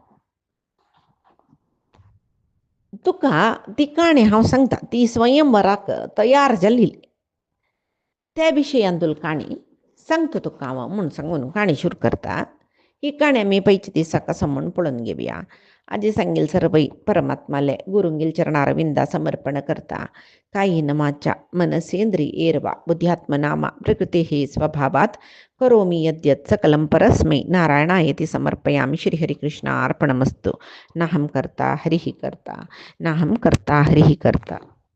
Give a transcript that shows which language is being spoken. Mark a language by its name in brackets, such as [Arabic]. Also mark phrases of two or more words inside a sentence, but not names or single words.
[Konkani] तुका ती काणी हांव सांगता ती स्वयंवराक तयार जाल्ली त्या विशयान तुला काणी सांगता तुका हांव म्हूण सांगून काणी सुरू करता ही काणी आमी पयच्या दिसा कसं म्हणून पळोवन घेवया आजी सांगेल सरबई परमात्माले गुरुंगेल चरणारविंदा समर्पण करता [Sanskrit] कायेन वाचा मनसेंद्रिय एर्वा बुद्ध्यात्मनामा प्रकृतेः स्वभावात् करोमि यद्यत् सकलं परस्मै नारायणायेति समर्पयामि श्रीहरिकृष्णार्पणमस्तु नाहं कर्ता हरिः कर्ता [Konkani] नाहं कर्ता हरिः कर्ता।